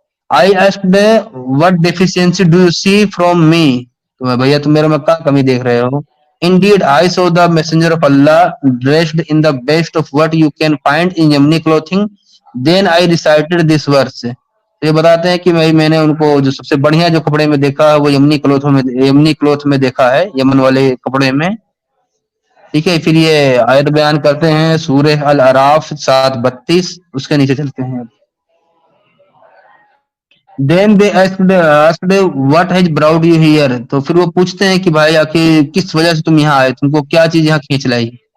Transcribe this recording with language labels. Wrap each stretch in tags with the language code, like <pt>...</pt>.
<en>I asked, what deficiency do you see from me?</en> <ur>تو بھیا تم میرے میں کیا کمی دیکھ رہے ہو؟</ur> <en>Indeed, I saw the messenger of Allah dressed in the best of what you can find in Yemeni clothing. Then I recited this verse.</en> <ur>یہ بتاتے ہیں کہ میں نے ان کو جو سب سے بڑھیا جو کپڑے میں دیکھا ہے وہ یمنی کلوتھ میں دیکھا ہے, یمن والے کپڑے میں. ٹھیک ہے, پھر یہ آیت بیان کرتے ہیں سورہ الاعراف 7:32, اس کے نیچے چلتے ہیں.</ur> <en>Then they asked what has brought you here.</en> <ur>تو پھر وہ پوچھتے ہیں کہ بھائی آخر کس وجہ سے تم یہاں آئے, تم کو کیا چیز یہاں کھینچ لائی.</ur>